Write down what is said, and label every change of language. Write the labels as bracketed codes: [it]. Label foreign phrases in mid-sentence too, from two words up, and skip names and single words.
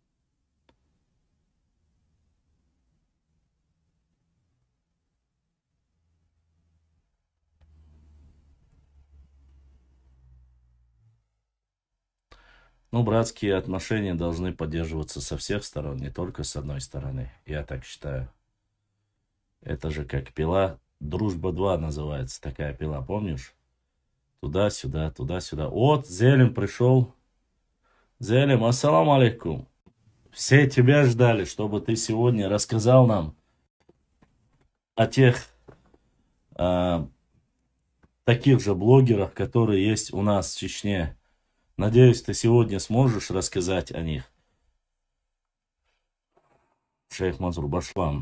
[ru] Ну, братские отношения должны поддерживаться со всех сторон, не только с одной стороны. Я так считаю. Это же как пила. Дружба 2 называется такая пила, помнишь? Туда-сюда, туда-сюда. Вот, Зелим пришел. Зелим, [ar] السلام عليكم. [ru] Все тебя ждали, чтобы ты сегодня рассказал нам о тех таких же блогерах, которые есть у нас в Чечне. Надеюсь, ты сегодня сможешь рассказать о них. Шейх Мазур Башлам.